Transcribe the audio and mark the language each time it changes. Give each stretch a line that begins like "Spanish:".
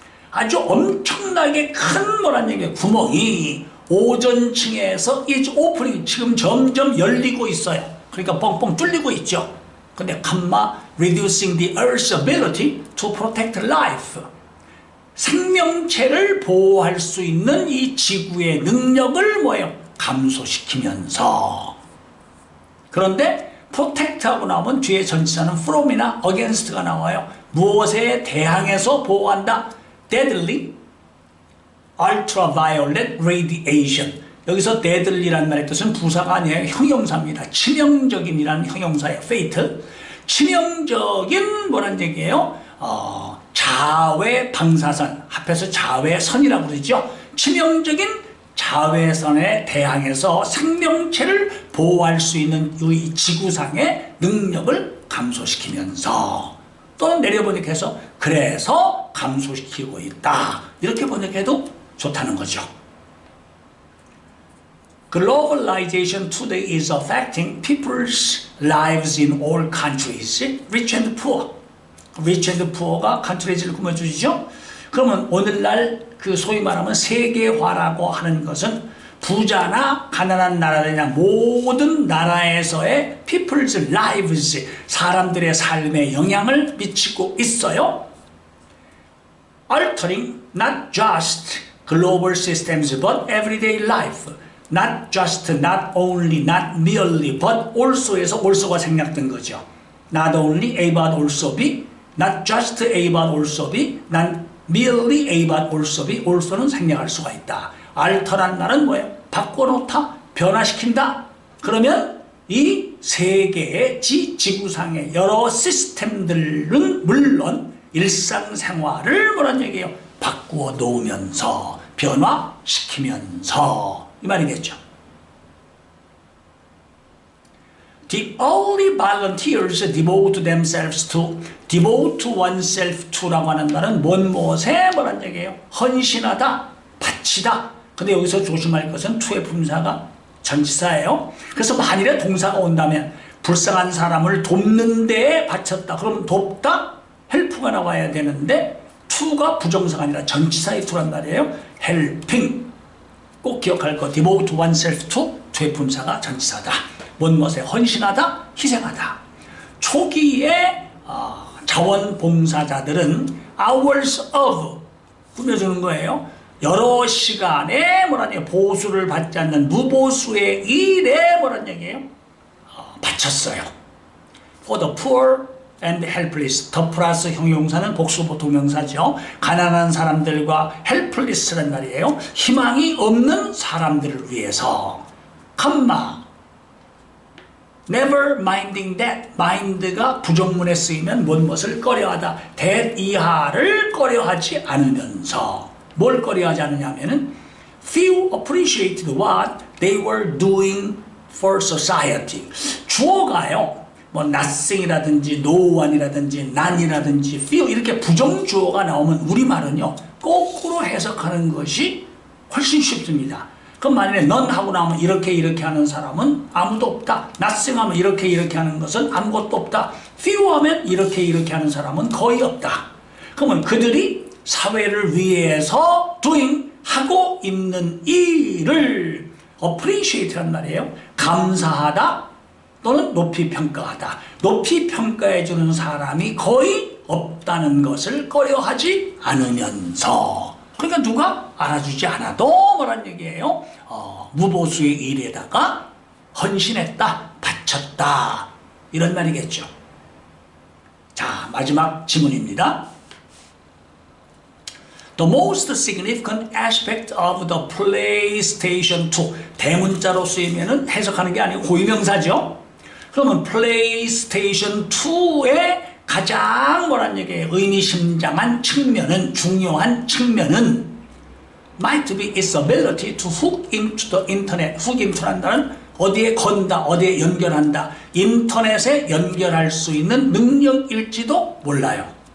Korean: 아주 엄청나게 큰 뭐란 얘기예요. 구멍이 오존층에서
English: is opening,
Korean: 지금 점점 열리고 있어요. 그러니까 뻥뻥 뚫리고 있죠.
English: 근데 reducing the Earth's ability to protect life.
Korean: 생명체를 보호할 수 있는 이 지구의 능력을 뭐예요? 감소시키면서. 그런데 protect하고 나오면 뒤에 전치사는 from이나 against가 나와요. 무엇에 대항해서 보호한다?
English: deadly, ultraviolet radiation.
Korean: 여기서 deadly란 말의 뜻은 부사가 아니에요. 형용사입니다. 치명적인이라는 형용사예요.
English: fate.
Korean: 치명적인 뭐란 얘기예요? 자외 방사선, 합해서 자외선이라고 그러죠. 치명적인 자외선에 대항해서 생명체를 보호할 수 있는 이 지구상의 능력을 감소시키면서, 또는 내려번역해서 그래서 감소시키고 있다. 이렇게 번역해도 좋다는 거죠.
English: Globalization today is affecting people's lives in all countries, rich and poor.
Korean: rich and poor가 country를 꾸며주죠. 그러면 오늘날 그 소위 말하면 세계화라고 하는 것은 부자나 가난한 나라들이나 모든 나라에서의 people's lives, 사람들의 삶에 영향을 미치고 있어요.
English: Altering not just global systems but everyday life. Not just, not only, not merely, but also에서 also
Korean: 가 생략된 거죠.
English: Not only, A but also B. Not just A but also B. Not merely A but also B.
Korean: also는 생략할 수가 있다. alter란 말은 뭐예요? 바꿔놓다, 변화시킨다. 그러면 이 세계의 지구상의 여러 시스템들은 물론 일상생활을 뭐란 얘기예요? 바꾸어 놓으면서, 변화시키면서, 이 말이겠죠.
English: The only volunteers devote themselves to, devote oneself to
Korean: 라고 하는 말은 무엇에 뭐란 얘기예요? 헌신하다, 바치다. 근데 여기서 조심할 것은 to의 분사가 전치사예요. 그래서 만일에 동사가 온다면 불쌍한 사람을 돕는 데에 바쳤다. 그럼 돕다? help가 나와야 되는데 to가 부정사가 아니라 전치사의 to란 말이에요. helping. 꼭 기억할 거. devote oneself to, to의 분사가 전치사다. 무엇에 헌신하다, 희생하다. 초기에 자원봉사자들은 hours of 꾸며주는 거예요. 여러 시간에 뭐라냐 보수를 받지 않는 무보수의 일에 뭐란 얘기예요? 바쳤어요.
English: For the poor and helpless.
Korean: the 플러스 형용사는 복수보 동명사죠. 가난한 사람들과 helpless란 말이에요. 희망이 없는 사람들을 위해서.
English: 컴마 never minding that.
Korean: mind가 부정문에 쓰이면 무엇을 꺼려하다.
English: that
Korean: 이하를 꺼려하지 않으면서 뭘 꺼려하지 않느냐면은
English: few appreciated what they were doing for society.
Korean: 주어가요. 뭐 nothing이라든지 no one이라든지 none이라든지 few 이렇게 부정주어가 나오면 우리말은요. 거꾸로 해석하는 것이 훨씬 쉽습니다. 그럼 만약에 none 하고 나오면 이렇게 하는 사람은 아무도 없다. nothing 하면 이렇게 하는 것은 아무것도 없다. few 하면 이렇게 하는 사람은 거의 없다. 그러면 그들이 사회를 위해서 doing 하고 있는 일을 appreciate란 말이에요. 감사하다 또는 높이 평가하다. 높이 평가해 주는 사람이 거의 없다는 것을 꺼려하지 않으면서 그러니까 누가 알아주지 않아도 뭐란 얘기예요? 무보수의 일에다가 헌신했다, 바쳤다 이런 말이겠죠. 자, 마지막 지문입니다.
English: The most significant aspect of the PlayStation 2
Korean: 대문자로 쓰이면은 해석하는 게 아니고 고유명사죠. 그러면 PlayStation 2의 가장 뭐란 얘기예요? 의미심장한 측면은 중요한 측면은
English: might be its ability to hook into the internet.
Korean: hook into란다는 어디에 건다, 어디에 연결한다. 인터넷에 연결할 수 있는 능력일지도 몰라요.